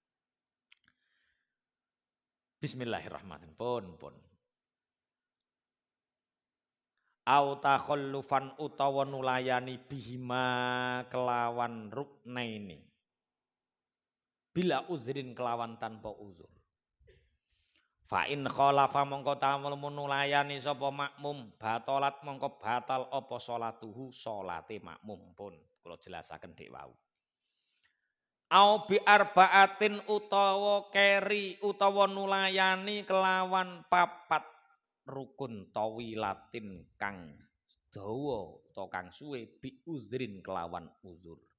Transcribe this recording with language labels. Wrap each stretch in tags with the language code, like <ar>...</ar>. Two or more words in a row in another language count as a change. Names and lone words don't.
<ar>Bismillahirrahmanirrahim.</ar> <jv>Pun.</jv> <ar>Au takhallufan</ar> <jv>utawa nulayani bihima kelawan ruknaini. Bila uzrin kelawan tanpa uzur.</jv> <ar>Fa in khalafa</ar> <jv>mongko tamul nulayani sapa makmum</jv> <ar>batalat mongko batal apa salatuhu</ar> <jv>salate makmum pun. Kula jelasaken dik wau.</jv> <ar>Au bi arbaatin</ar> <jv>utawa keri utawa nulayani kelawan papat rukun tawilatin kang dawa utawa kang suwe</jv> <ar>bi uzrin</ar> <jv>kelawan uzur.</jv>